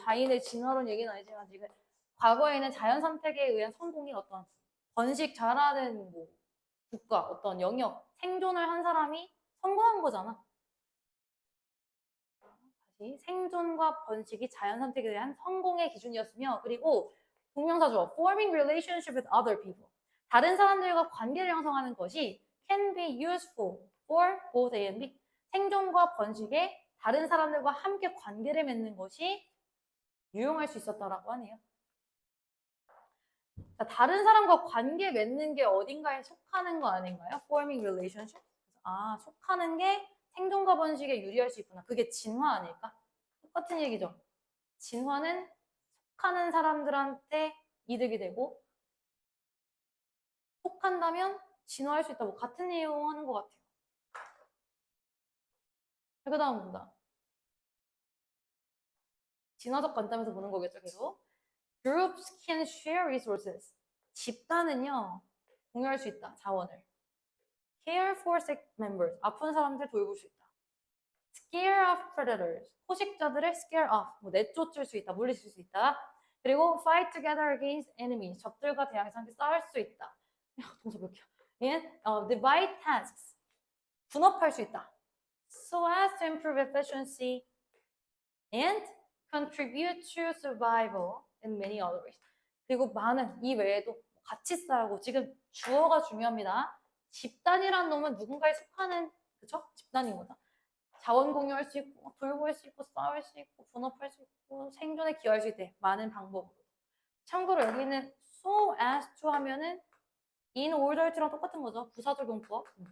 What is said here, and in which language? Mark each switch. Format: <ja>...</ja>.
<ko>다인의 진화론 얘기는 아니지만 지금 과거에는 자연 선택에 의한 성공이 어떤 번식 잘하는 뭐 국가, 어떤 영역, 생존을 한 사람이 성공한 거잖아. 다시 생존과 번식이 자연 선택에 대한 성공의 기준이었으며 그리고 동명사 주어</ko> <en>forming relationship with other people.</en> <ko>다른 사람들과 관계를 형성하는 것이</ko> <en>can be useful for both A and B.</en> <ko>생존과 번식에 다른 사람들과 함께 관계를 맺는 것이 유용할 수 있었다라고 하네요. 자, 다른 사람과 관계 맺는 게 어딘가에 속하는 거 아닌가요?</ko> <en>Forming relationship.</en> <ko>아, 속하는 게 생존과 번식에 유리할 수 있구나. 그게 진화 아닐까? 똑같은 얘기죠. 진화는 속하는 사람들한테 이득이 되고 속한다면 진화할 수 있다. 뭐 같은 내용 하는 것 같아요. 그 다음 본다. 진화적 관점에서 보는 거겠죠, 계속.</ko> <en>Groups can share resources.</en> <ko>집단은요, 공유할 수 있다, 자원을.</ko> <en>Care for sick members.</en> <ko>아픈 사람들 돌볼 수 있다.</ko> <en>Scare off predators.</en> <ko>포식자들을</ko> <en>scare off.</en> <ko>뭐 내쫓을 수 있다, 물리칠 수 있다. 그리고</ko> <en>fight together against enemies.</en> <ko>적들과 대항해서 함께 싸울 수 있다. 야, 동사 몇 개야?</ko> <en>And divide tasks.</en> <ko>분업할 수 있다.</ko> <en>So as to improve efficiency and contribute to survival in many other ways.</en> <ko>그리고 많은 이 외에도 같이 싸우고 지금 주어가 중요합니다. 집단이란 놈은 누군가에 속하는 그쵸? 집단인 거다. 자원 공유할 수 있고 돌볼 수 있고 싸울 수 있고 분업할 수 있고 생존에 기여할 수 있대. 많은 방법으로. 참고로 여기는</ko> <en>so as to</en> <ko>하면은</ko> <en>in order to</en> <ko>랑 똑같은 거죠. 부사적용법.</ko>